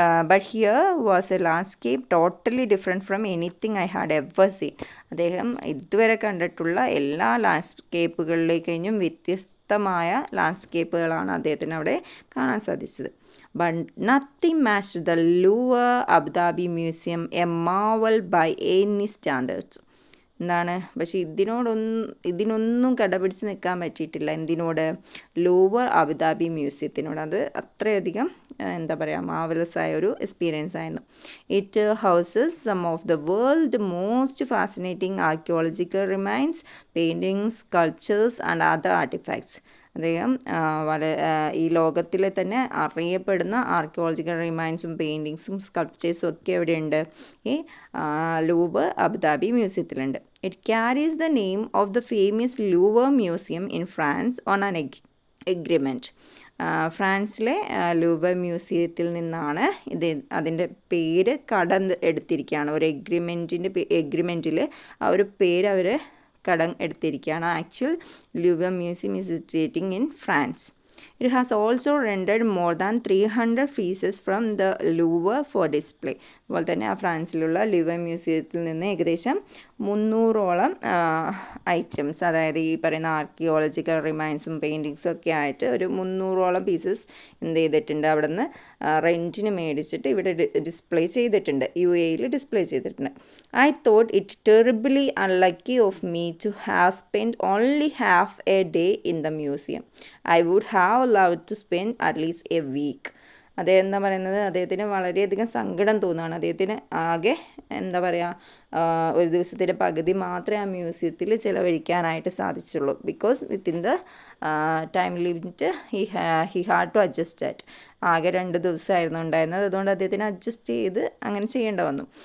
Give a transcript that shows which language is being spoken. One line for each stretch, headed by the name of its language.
English: But here was a landscape totally different from anything I had ever seen.
Malayalam: അദ്ദേഹം ഇതുവരെ കണ്ടിട്ടുള്ള എല്ലാ ലാൻഡ്സ്കേപ്പുകളിലേക്കും വ്യത്യസ്തമായ ലാൻഡ്സ്കേപ്പുകളാണ് അദ്ദേഹത്തിന് അവിടെ കാണാൻ സാധിച്ചത്.
English: But nothing matched the Louvre Abu Dhabi Museum, a marvel by any standards.
Malayalam: എന്താണ് പക്ഷേ ഇതിനൊന്നും കടപിടിച്ച് നിൽക്കാൻ പറ്റിയിട്ടില്ല. എന്തിനോട്? Louvre Abu Dhabi മ്യൂസിയത്തിനോട്. അത് അത്രയധികം എന്താ പറയുക മാർവലസ് ആയ ഒരു എക്സ്പീരിയൻസ് ആയിരുന്നു.
English: It houses some of the world most fascinating archaeological remains, paintings, sculptures and other artefacts.
Malayalam: അദ്ദേഹം ഈ ലോകത്തിലെ തന്നെ അറിയപ്പെടുന്ന ആർക്കിയോളജിക്കൽ റിമൈൻസും പെയിൻറ്റിങ്സും സ്കൾപ്ചേഴ്സും ഒക്കെ എവിടെയുണ്ട്? ഈ louvre Abu Dhabi മ്യൂസിയത്തിലുണ്ട്.
English: It carries the name of the famous Louvre museum in France on an agreement.
Malayalam: ഫ്രാൻസിലെ louvre മ്യൂസിയത്തിൽ നിന്നാണ് അതിൻ്റെ പേര് എടുത്തിരിക്കുകയാണ്. ഒരു എഗ്രിമെൻറ്റിൽ ആ ഒരു പേര് അവർ കടം എടുത്തിരിക്കുകയാണ്.
English: Actual Louvre museum is situating in France. It has also rendered more than 300 pieces from the Louvre for display.
Malayalam: അതുപോലെ തന്നെ ആ ഫ്രാൻസിലുള്ള ലൂവർ മ്യൂസിയത്തിൽ നിന്ന് ഏകദേശം 300ഓളം ഐറ്റംസ്, അതായത് ഈ പറയുന്ന ആർക്കിയോളജിക്കൽ റിമൈൻസും പെയിൻറ്റിങ്സും ഒക്കെ ആയിട്ട് ഒരു 300ഓളം പീസസ് എന്ത് ചെയ്തിട്ടുണ്ട്, അവിടെ നിന്ന് റെൻറ്റിന് മേടിച്ചിട്ട് ഇവിടെ ഡിസ്പ്ലേ ചെയ്തിട്ടുണ്ട്, UAE ഡിസ്പ്ലേ ചെയ്തിട്ടുണ്ട്.
English: I thought it terribly unlucky of me to have spent only half a day in the museum. I would have loved to spend at least a week.
Malayalam: അദ്ദേഹം എന്താ പറയുന്നത്, അദ്ദേഹത്തിന് വളരെയധികം സങ്കടം തോന്നുകയാണ്. അദ്ദേഹത്തിന് ആകെ എന്താ പറയുക ഒരു ദിവസത്തിൻ്റെ പകുതി മാത്രമേ ആ മ്യൂസിയത്തിൽ ചിലവഴിക്കാനായിട്ട് സാധിച്ചുള്ളൂ.
English: Because within the time limit he had to adjust that.
Malayalam: ആകെ 2 ദിവസമായിരുന്നു ഉണ്ടായിരുന്നത്, അതുകൊണ്ട് അദ്ദേഹത്തിന് അഡ്ജസ്റ്റ് ചെയ്ത് അങ്ങനെ ചെയ്യേണ്ട വന്നു.